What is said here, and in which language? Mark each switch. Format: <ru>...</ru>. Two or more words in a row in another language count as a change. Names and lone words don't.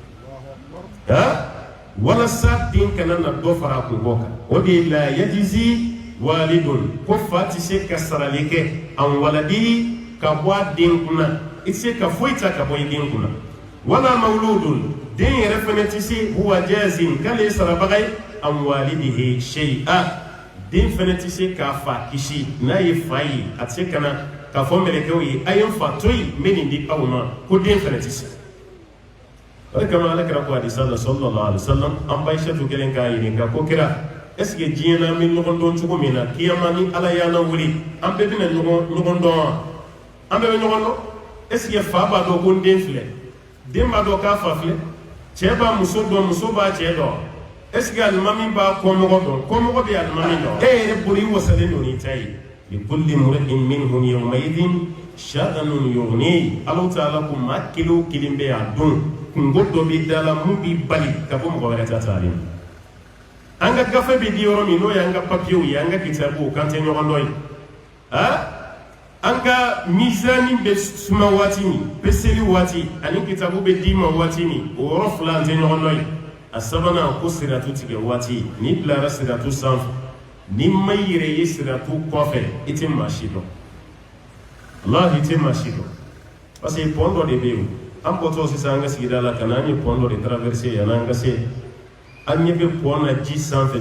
<bm>walasa den kana na dɔ fara a kungo kan o de la</bm> <ar>يجزي والد</ar> <bm>ko fa tɛ se ka sarali kɛ</bm> <ar>عن ولد</ar> <bm>ka bɔ a den kunna i tɛ se ka foyi ta ka bɔ i den kunna</bm> <ar>ولا مولود</ar> <bm>den yɛrɛ fɛnɛ tɛ se</bm> <ar>هو جاز</ar> <bm>k'ale ye sarabaga ye</bm> <ar>عن والده شيئا</ar> <bm>den fɛnɛ tɛ se k'a fa kisi n'a ye fa ye a tɛ se ka na k'a fɔ mɛlɛkɛw ye a ye n fa to yen n bɛ nin di aw ma ko den fɛnɛ tɛ se o de kama ala kɛra ko hadisa la</bm> <ar>صلى الله عليه وسلم</ar> <bm>an ba Aishatu kelen k'a ɲininka ko kira</bm> <fr>est-ce que</fr> <bm>diɲɛ na an bɛ ɲɔgɔn dɔn cogo min na kiyama ni ala y'an wuli an bɛɛ bɛna ɲɔgɔn dɔn wa an bɛɛ bɛ ɲɔgɔn dɔn</bm> <fr>est-ce que</fr> <bm>fa b'a dɔn ko n den filɛ den b'a dɔn k'a fa filɛ cɛ b'a muso dɔn muso b'a cɛ dɔn</bm> <fr>est-ce que</fr> <bm>alimami b'a kɔmɔgɔ dɔn kɔmɔgɔ bɛ alimami dɔn e yɛrɛ bolo i wasalen don n'i ta ye</bm> <ar>لكل امرئ منهم يومئذ شأن يغنيه الله تعالى</ar> <bm>ko maa kelen o kelen bɛ a dɔn kungo dɔ bɛ da la mun b'i bali ka bɔ mɔgɔ wɛrɛ ta taali ma an ka gafe bɛ di yɔrɔ min n'o y'an ka papiyew ye an ka kitabuw kan tɛ ɲɔgɔn dɔn ye an ka misani bɛ suma waati min peseli waati ani kitabu bɛ d'i ma waati min o yɔrɔ fila an tɛ ɲɔgɔn dɔn ye a sabanan ko siratu tigɛ waati n'i bilara siratu sanfɛ n'i ma yɛrɛ ye siratu kɔfɛ i tɛ maa si dɔn wallahi i tɛ maa si dɔn</bm> <fr>parce que</fr> <bm>pɔn dɔ de bɛ yen an bɔtɔ sisan an ka sigida la ka na an ye pɔn dɔ de traverser yan'an ka se an ɲɛ bɛ pɔn na ji sanfɛ</bm>